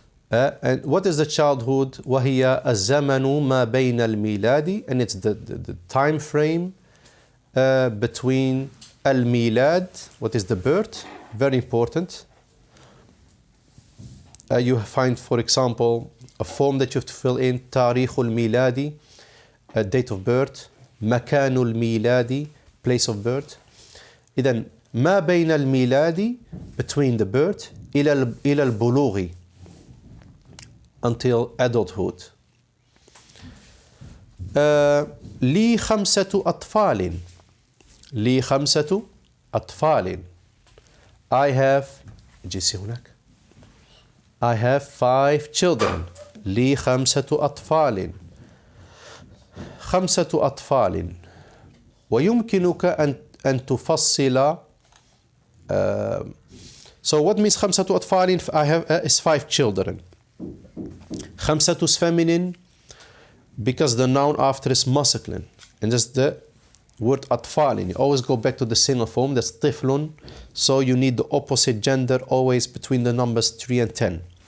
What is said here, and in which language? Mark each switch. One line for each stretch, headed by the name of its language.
English: And what is the childhood?
Arabic: وهي الزمن ما بين الميلاد,
English: and it's the time frame between الميلاد, what is the birth, very important. You find, for example, a form that you have to fill in
Arabic: تاريخ الميلاد,
English: date of birth,
Arabic: مكان الميلاد,
English: place of birth.
Arabic: إذن ما بين الميلاد,
English: between the birth,
Arabic: إلى البلوغ,
English: until adulthood.
Arabic: لي 5 أطفال. لي 5 أطفال.
English: I have
Arabic: جيسي هناك.
English: I have 5 children.
Arabic: لي 5 أطفال. 5 أطفال. ويمكنك أن تفصل
English: so what means
Arabic: 5 أطفال?
English: I have is 5 children. 5 is feminine because the noun after is masculine. And that's the word أطفال. You always go back to the single form, that's طفل. So you need the opposite gender always between the numbers 3 and 10.